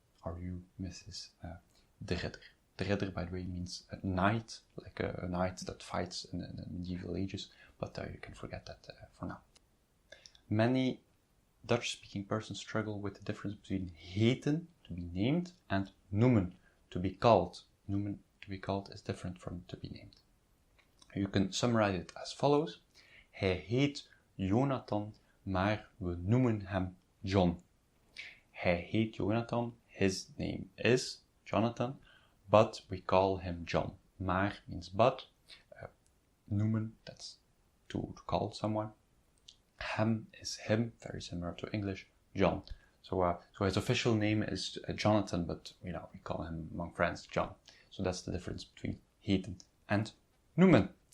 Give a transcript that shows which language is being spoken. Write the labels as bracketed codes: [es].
[en] Are you Mrs. de Ridder? De Ridder, by the way, means a knight, like a knight that fights in the medieval ages, but you can forget that for now. Many Dutch-speaking persons struggle with the difference between heten, to be named, and noemen, to be called. Noemen, to be called, is different from to be named. You can summarize it as follows. [nl] Hij heet Jonathan, maar we noemen hem John. Hij heet Jonathan, [en] his name is Jonathan, but we call him John. Maar means but. Noemen, that's to call someone. Hem is him, very similar to English, John. So his official name is Jonathan, but we call him among friends John. So that's the difference between heten and noemen.